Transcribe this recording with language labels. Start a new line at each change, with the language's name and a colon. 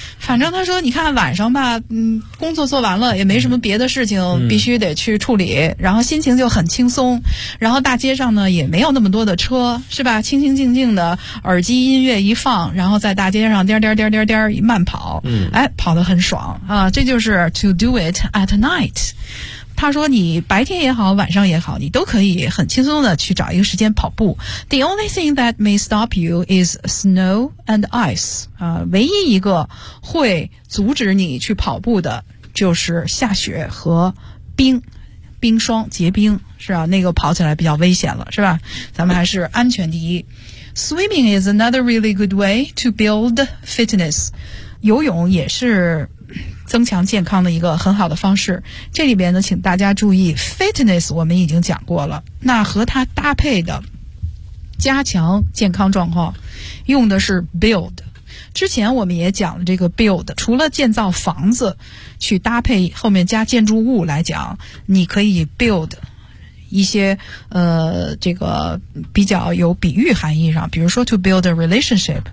Chinese: 反正他说你看晚上吧，工作做完了也没什么别的事情必须得去处理、然后心情就很轻松，然后大街上呢也没有那么多的车是吧，清清静静的耳机音乐一放，然后在大街上颠颠颠颠颠一慢跑，跑得很爽啊。这就是
English: to do it at night。
Chinese: 他说你白天也好晚上也好，你都可以很轻松的去找一个时间跑步。
English: The only thing that may stop you is snow and ice。
Chinese: 唯一一个会阻止你去跑步的就是下雪和冰，冰霜结冰是吧，那个跑起来比较危险了是吧，咱们还是安全第一。
English: Swimming is another really good way to build fitness。
Chinese: 游泳也是增强健康的一个很好的方式。这里边呢请大家注意 fitness 我们已经讲过了，那和它搭配的加强健康状况用的是 build。之前我们也讲了这个 build， 除了建造房子去搭配后面加建筑物来讲，你可以 build 一些这个比较有比喻含义上，比如说
English: to build a relationship。